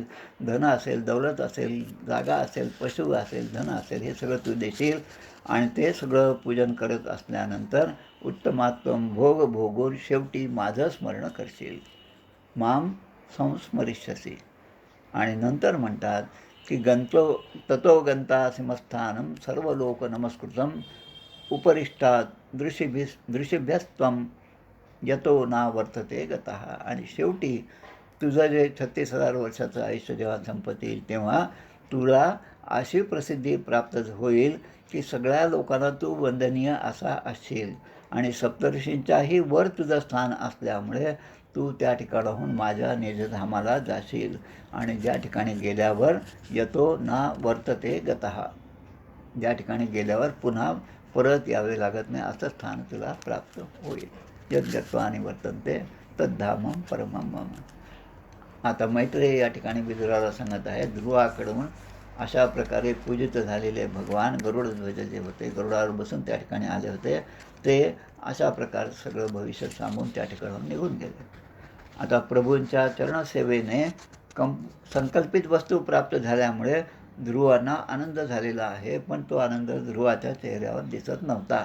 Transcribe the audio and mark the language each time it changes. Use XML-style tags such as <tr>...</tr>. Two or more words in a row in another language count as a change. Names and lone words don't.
<mr>धन असेल, दौलत असेल, जागा असेल, पशु असेल, धन असेल, हे सगळं तू देशील. आणि ते सगळं पूजन करत असल्यानंतर उत्तमात्म भोग भोगून शेवटी माझं स्मरण करशील.</mr> <sa>माम संस्मरिष्यसी.</sa> <mr>आणि नंतर म्हणतात की</mr> <sa>ततो गंता सिंहस्थानं सर्व लोक नमस्कृतं उपरिष्टात दृशिभ्यस्त्वं यतो ना वर्तते गतः.</sa> <mr>आणि शेवटी तुझं जे 36,000 वर्षाचं आयुष्य जेव्हा संपतील तेव्हा तुला अशी प्रसिद्धी प्राप्त होईल की सगळ्या लोकांना तू वंदनीय असा असशील आणि सप्तर्षींच्याही वर तुझं स्थान असल्यामुळे तू त्या ठिकाणाहून माझ्या निजधामाला जाशील आणि ज्या ठिकाणी गेल्यावर</mr> <sa>यतो ना वर्तते गतः,</sa> <mr>ज्या ठिकाणी गेल्यावर पुन्हा परत यावे लागत नाही असं स्थान तुला प्राप्त होईल.</mr> <sa>यद्गत्वानि वर्तन्ते तद्धामं परमं मम.</sa> <mr>आता मैत्रेय या ठिकाणी विदुराला सांगत आहे, ध्रुवाकडून अशा प्रकारे पूजित झालेले भगवान गरुडध्वज जे होते, गरुडावर बसून त्या ठिकाणी आले होते, ते अशा प्रकारे सगळं भविष्य सांगून त्या ठिकाणाहून निघून गेले. आता प्रभूंच्या चरणसेवेने संकल्पित वस्तू प्राप्त झाल्यामुळे ध्रुवांना आनंद झालेला आहे, पण तो आनंद ध्रुवाच्या चेहऱ्यावर दिसत नव्हता.</mr>